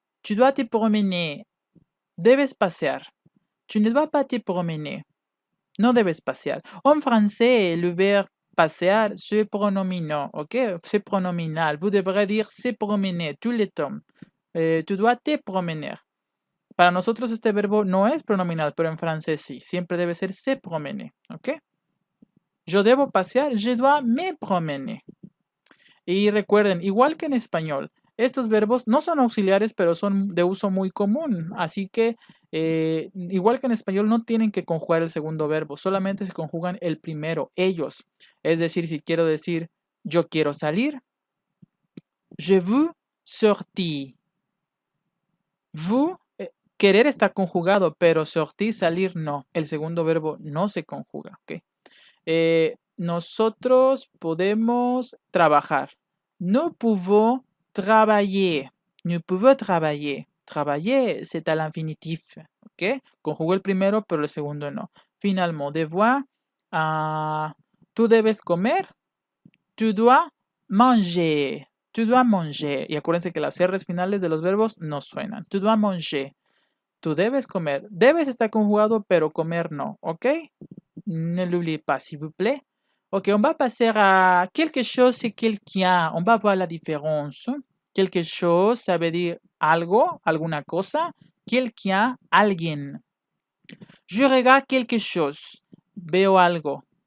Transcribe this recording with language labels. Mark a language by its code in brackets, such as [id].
[fr] Tu dois te promener. [es] Debes pasear. [fr] Tu ne dois pas te promener. [es] No debes pasear. [fr] En français, le verbe pasear, c'est pronominal, ok? C'est pronominal. Vous devrez dire se promener tout le temps. Tu dois te promener. [es] Para nosotros este verbo no es pronominal, pero en francés sí. Siempre debe ser se promener, ok? Yo debo pasear, [fr] je dois me promener. [es] Y recuerden, igual que en español, estos verbos no son auxiliares, pero son de uso muy común. Así que, igual que en español, no tienen que conjugar el segundo verbo, solamente se conjugan el primero, ellos. Es decir, si quiero decir yo quiero salir, [fr] je veux sortir. [es] Vous, querer está conjugado, pero sortir, salir, no. El segundo verbo no se conjuga, ¿ok? Nosotros podemos trabajar. [fr] Nous pouvons travailler. Nous pouvons travailler. Travailler, c'est à l'infinitif. [es] ¿Ok? Conjugo el primero, pero el segundo no. [fr] Finalement, devoir. [es] Tú debes comer. [fr] Tu dois manger. Tu dois manger. [es] Y acuérdense que las R's finales de los verbos no suenan. [fr] Tu dois manger. [es] Tú debes comer. Debes está conjugado, pero comer no. ¿Ok? [fr] Ne l'oubliez pas, s'il vous plaît. Ok, on va passer à quelque chose et quelqu'un. On va voir la différence. Quelque chose, ça veut dire [es] algo, alguna cosa. [fr] Quelqu'un, alguien. Je regarde quelque chose. [es] Veo algo.